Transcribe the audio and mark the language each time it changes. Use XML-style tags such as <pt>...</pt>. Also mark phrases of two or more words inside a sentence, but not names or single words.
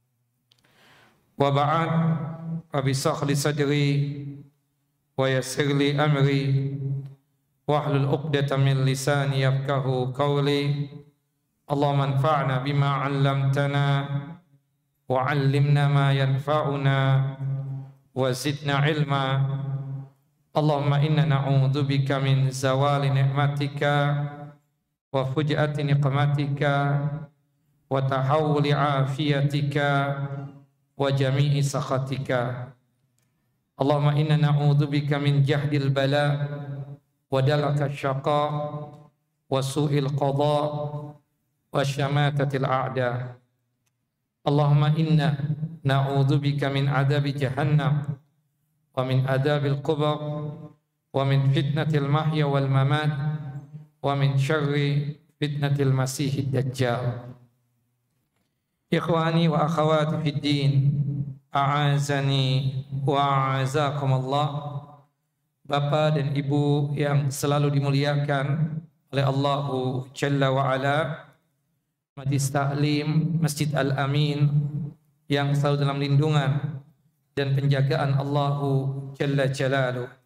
<ar>وبعد رب اشرح لي صدري ويسر لي أمري واحلل عقدة من لساني يفقهوا قولي. اللهم انفعنا بما علمتنا وعلمنا ما ينفعنا وزدنا علما. اللهم إنا نعوذ بك من زوال نعمتك وفجاءة نقمتك وتحول عافيتك وجميع سخطك. اللهم إنا نعوذ بك من جهد البلاء ودرك الشقاء وسوء القضاء وشماتة الأعداء. اللهم إنا نعوذ بك من عذاب جهنم ومن عذاب القبور ومن فتنة المحيا والممات ومن شر فتنة المسيح الدجال. إخواني وأخواتي في الدين أعزني وأعزكم الله.</ar> <id>Bapak dan Ibu yang selalu dimuliakan oleh</id> <ar>الله جل وعلا,</ar> <id>Majlis Ta'lim Masjid Al-Amin yang selalu dalam lindungan dan penjagaan</id> <ar>الله جل جلاله.</ar>